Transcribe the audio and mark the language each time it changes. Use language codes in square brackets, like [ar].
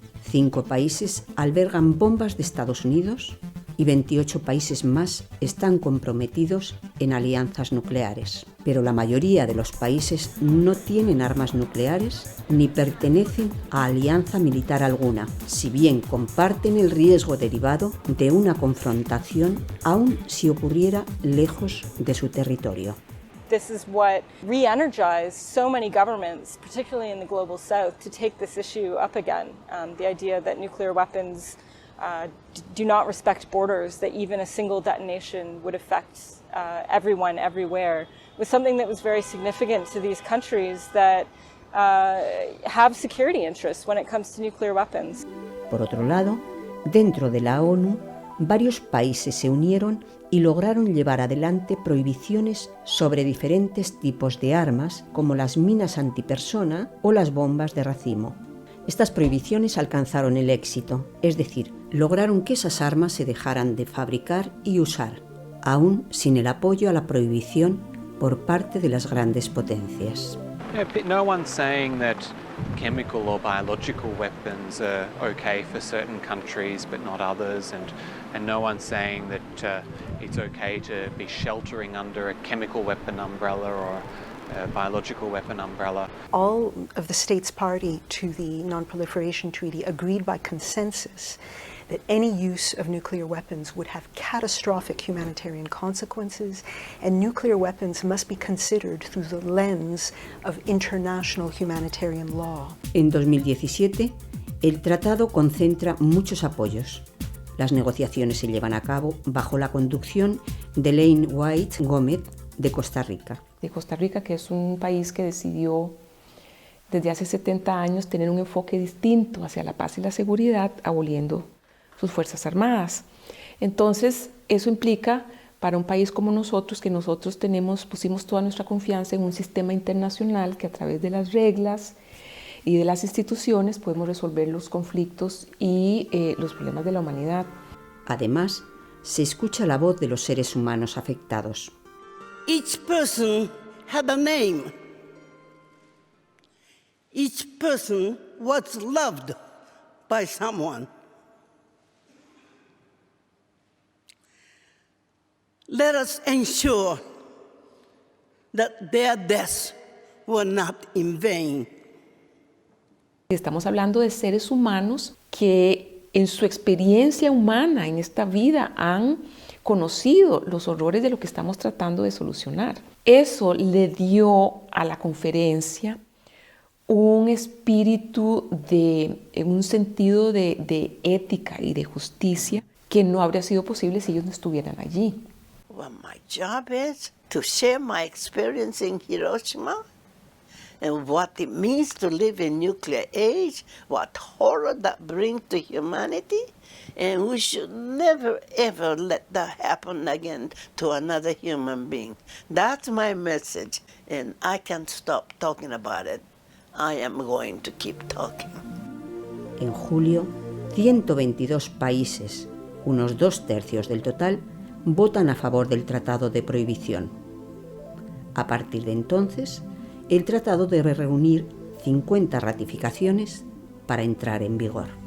[es] 5 países albergan bombas de Estados Unidos y 28 países más están comprometidos en alianzas nucleares. Pero la mayoría de los países no tienen armas nucleares ni pertenecen a alianza militar alguna, si bien comparten el riesgo derivado de una confrontación aun si ocurriera lejos de su territorio. [en] This is what re-energized so many governments, particularly in the global south, to take this issue up again. The idea that nuclear weapons do not respect borders, that even a single detonation would affect everyone, everywhere, was something that was very significant to these countries that have security interests when it comes to nuclear weapons. [es] Por otro lado, dentro de la ONU, varios países se unieron y lograron llevar adelante prohibiciones sobre diferentes tipos de armas, como las minas antipersona o las bombas de racimo. Estas prohibiciones alcanzaron el éxito, es decir, lograron que esas armas se dejaran de fabricar y usar, aún sin el apoyo a la prohibición por parte de las grandes potencias. [en] No one's saying that chemical or biological weapons are okay for certain countries but not others, and no one's saying that it's okay to be sheltering under a chemical weapon umbrella or a biological weapon umbrella. All of the states party to the Non-Proliferation Treaty agreed by consensus that any use of nuclear weapons would have catastrophic humanitarian consequences, and nuclear weapons must be considered through the lens of international humanitarian law. [es] En 2017, el tratado concentra muchos apoyos. Las negociaciones se llevan a cabo bajo la conducción de Elaine White Gómez de Costa Rica. De Costa Rica, que es un país que decidió desde hace 70 años tener un enfoque distinto hacia la paz y la seguridad, aboliendo sus Fuerzas Armadas. Entonces, eso implica para un país como nosotros, que nosotros pusimos toda nuestra confianza en un sistema internacional que a través de las reglas y de las instituciones podemos resolver los conflictos y los problemas de la humanidad. Además, se escucha la voz de los seres humanos afectados. [en] Each person had a name. Each person was loved by someone. Let us ensure that their deaths were not in vain. [es] Estamos hablando de seres humanos que en su experiencia humana en esta vida han conocido los horrores de lo que estamos tratando de solucionar. Eso le dio a la conferencia un espíritu un sentido de ética y de justicia que no habría sido posible si ellos no estuvieran allí. [en] Well, my job is to share my experience in Hiroshima and what it means to live in nuclear age, what horror that brings to humanity, and we should never ever let that happen again to another human being. That's my message, and I can't stop talking about it. I am going to keep talking. [es] En julio, 122 países, unos 2/3 del total, votan a favor del Tratado de Prohibición. A partir de entonces, el tratado debe reunir 50 ratificaciones para entrar en vigor.